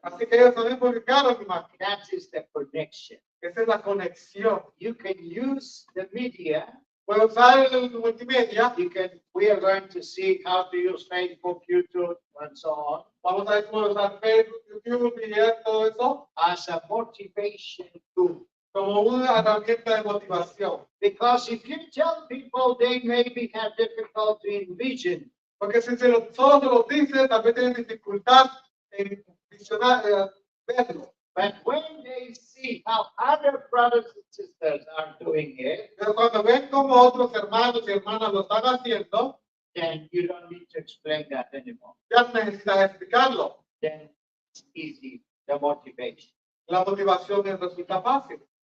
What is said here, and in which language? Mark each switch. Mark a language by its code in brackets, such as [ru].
[es] Así que ellos también publicaron imágenes. [en] That is the connection. [es] Esa es la conexión. [en] You can use the media. [es] Puedo usar el multimedia. [en] We are going to see how to use Facebook, YouTube, and so on [es] Vamos a ver cómo usar Facebook, YouTube y todo eso [en] as a motivation tool. [es] como una herramienta de motivación. [en] Because if you tell people they maybe have difficulty in vision, [es] Porque si solo se lo dices, también tienen dificultad en visionar, verlo. [en] but when they see how other brothers and sisters are doing it, [es] Pero cuando ven como otros hermanos y hermanas lo están haciendo, [en] then you don't need to explain that anymore. [es] ya no necesitas explicarlo. [en] Then it's easy, the motivation. [es] La motivación resulta fácil.